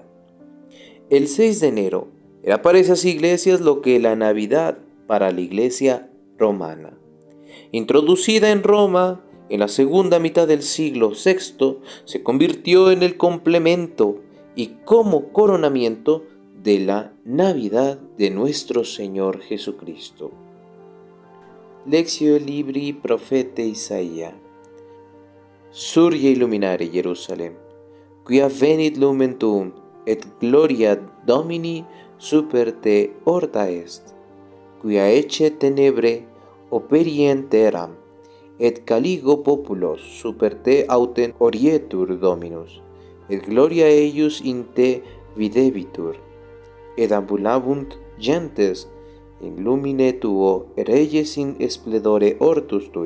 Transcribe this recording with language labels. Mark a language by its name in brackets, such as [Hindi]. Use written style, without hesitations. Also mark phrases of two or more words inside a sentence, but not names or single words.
[Spanish] El 6 de enero era para esas iglesias lo que la Navidad para la iglesia romana. Introducida en Roma en la segunda mitad del siglo VI, se convirtió en el complemento y como coronamiento de la Navidad de nuestro Señor Jesucristo. [Latin] Lectio Libri Profete Isaia. Surge illuminare Jerusalem, quia venit lumen tuum, et gloria Domini super te orta est, quia ecce tenebre operient eram, et caligo populos super te autem orietur Dominus, et gloria eius in te videbitur, et ambulabunt gentes in lumine tuo, et reyes in splendore ortus tui.